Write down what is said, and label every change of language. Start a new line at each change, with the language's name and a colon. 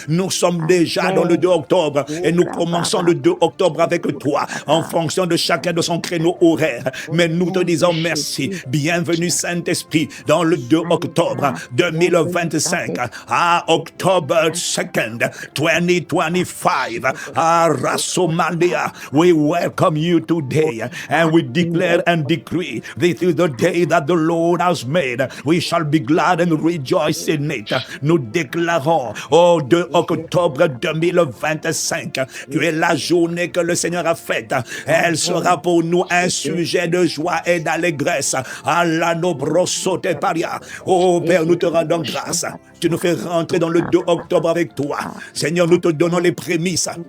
French: Nous sommes déjà dans le 2 octobre et nous commençons le 2 octobre avec toi en fonction de chacun de son créneau horaire. Mais nous te disons merci. Bienvenue Saint-Esprit dans le 2 octobre 2025 à
English: October 2nd, 2025
French: à Rasomandia.
English: We welcome you today and we declare and decree this is the day that the Lord has made. We shall be glad and rejoice in it.
French: Nous déclarons au 2 octobre 2025, tu es la journée que le Seigneur a faite. Elle sera pour nous un sujet de joie et d'allégresse. Alano brosote paria. Oh Père, nous te rendons grâce. Tu nous fais rentrer dans le 2 octobre avec toi. Seigneur, nous te donnons les prémices.